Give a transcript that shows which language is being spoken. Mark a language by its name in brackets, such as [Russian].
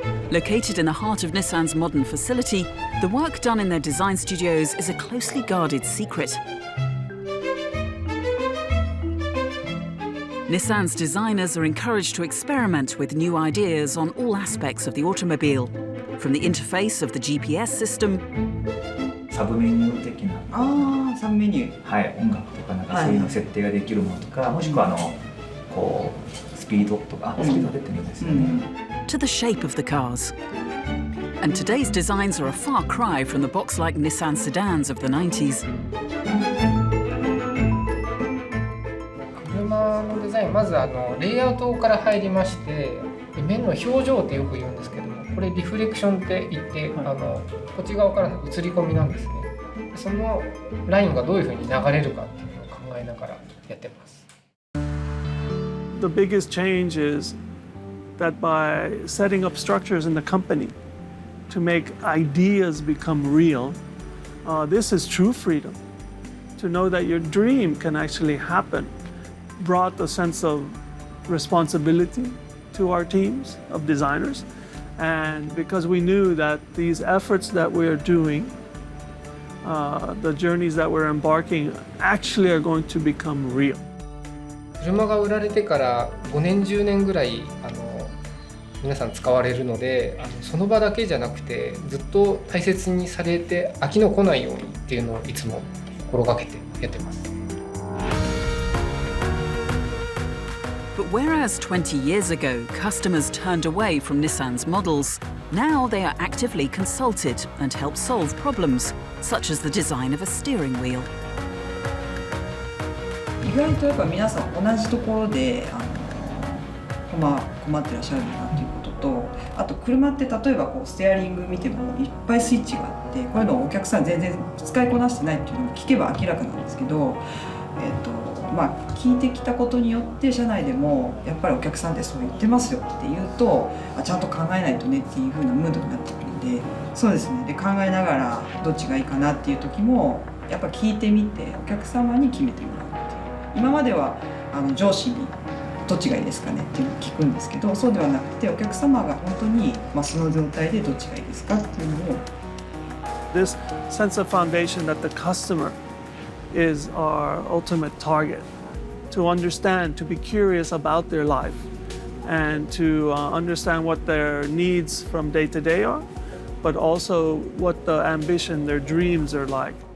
[English] Located in the heart of Nissan's modern facility, the work done in their design studios is a closely guarded secret. Nissan's designers are encouraged to experiment with new ideas on all aspects of the automobile, from the interface of the GPS system [Japanese] サブメニュー的なサブメニュー、はい、音楽とかなんかそういうの設定ができるものとか、もしくはこうスピードとか、スピード出てるんですよね。 [English] To the shape of the cars. And today's designs are a far cry from the box-like Nissan sedans of the 90s. [Japanese] 車のデザイン、まずレイアウトから入りまして、面の表情ってよく言うんですけども、これリフレクションって言って、こっち側から映り込みなんですね。そのラインがどういうふうに流れるかっていうのを考えながらやってます。 [English] the biggest change is that by setting up structures in the company to make ideas become real, this is true freedom. To know that your dream can actually happen brought a sense of responsibility to our teams of designers. And because we knew that these efforts that we're doing, the journeys that we're embarking, actually are going to become real. [Japanese] 車が売られてから5年10年ぐらい皆さん使われるので、その場だけじゃなくてずっと大切にされて飽きの来ないようにっていうのをいつも心がけてやってます。 [English] But whereas 20 years ago, customers turned away from Nissan's models, now they are actively consulted and help solve problems, such as the design of a steering wheel. [Japanese] 意外とやっぱ皆さん同じところで困ってらっしゃるんだなっていうことと、あと車って例えばこうステアリング見てもいっぱいスイッチがあって、こういうのをお客さん全然使いこなしてないっていうのも聞けば明らかなんですけど、聞いてきたことによって社内でもやっぱりお客さんってそう言ってますよって言うと、ちゃんと考えないとねっていう風なムードになってくるんで、そうですね。で考えながらどっちがいいかなっていう時もやっぱ聞いてみてお客様に決めてもらうっていう。今までは上司にどっちがいいですかねっていうのを聞くんですけど、そうではなくてお客様が本当にその状態でどっちがいいですかっていうのを。 [English] This sense of foundation that the customer is our ultimate target, to understand, to be curious about their life, and to understand what their needs from day to day are, but also what the ambition, their dreams are like.